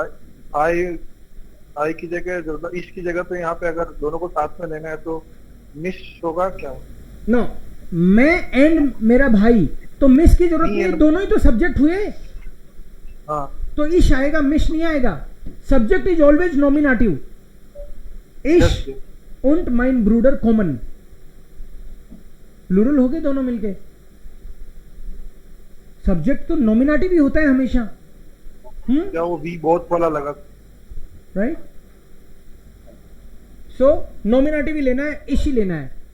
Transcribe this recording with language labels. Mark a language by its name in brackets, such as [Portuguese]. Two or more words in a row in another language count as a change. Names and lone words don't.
[Hindi] आई की जगह मतलब इश की जगह पे यहाँ पे अगर दोनों को साथ में लेना है तो मिश होगा क्या? नो, मैं एंड मेरा भाई, तो मिस की जरूरत नहीं है, दोनों ही तो सब्जेक्ट हुए। हाँ, तो इश आएगा, मिश नहीं आएगा। [English] सब्जेक्ट इज ऑलवेज नॉमिनेटिव। [Hindi] इश [German] und mein Bruder [Hindi] कॉमन, प्लूरल हो गए दोनों मिलके। सब्जेक्ट तो नॉमिनेटिव ही होता है हमेशा। क्या वो वी बहुत वाला लगा? राइट, सो नॉमिनेटिव ही लेना है, इश ही लेना है।